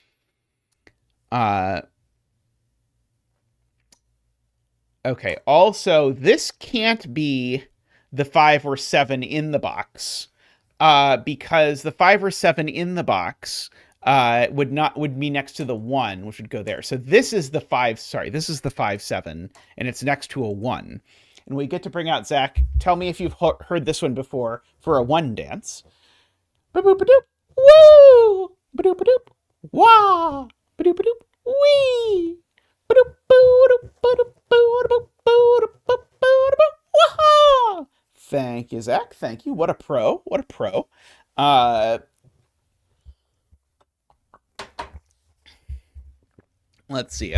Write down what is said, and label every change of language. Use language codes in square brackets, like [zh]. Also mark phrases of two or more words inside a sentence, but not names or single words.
[en] Okay, also, this can't be the 5 or 7 in the box, because the 5 or 7 in the box would be next to the 1, which would go there. So this is the 5, this is the 5, 7, and it's next to a 1. And we get to bring out Zach. Tell me if you've heard this one before for a 1 dance. Ba-boop-a-doop, woo! Ba-doop-a-doop, wah! Ba-doop-a-doop, wee! Thank you, Zach. Thank you. What a pro. What a pro. Let's see.